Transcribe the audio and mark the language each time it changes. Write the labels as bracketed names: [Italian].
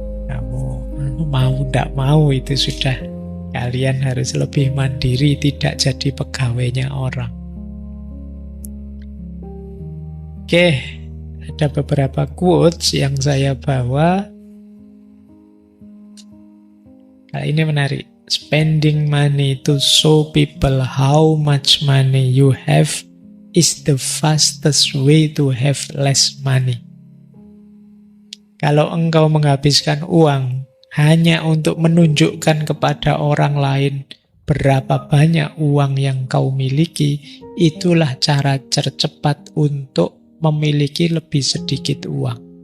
[Indonesian] Kamu mau tidak mau itu sudah. Kalian harus lebih mandiri, tidak jadi pegawainya orang. Oke, ada beberapa quotes yang saya bawa. Nah, ini menarik. [English] Spending money to show people how much money you have is the fastest way to have less money. [Indonesian] Kalau engkau menghabiskan uang hanya untuk menunjukkan kepada orang lain berapa banyak uang yang kau miliki, itulah cara tercepat untuk memiliki lebih sedikit uang.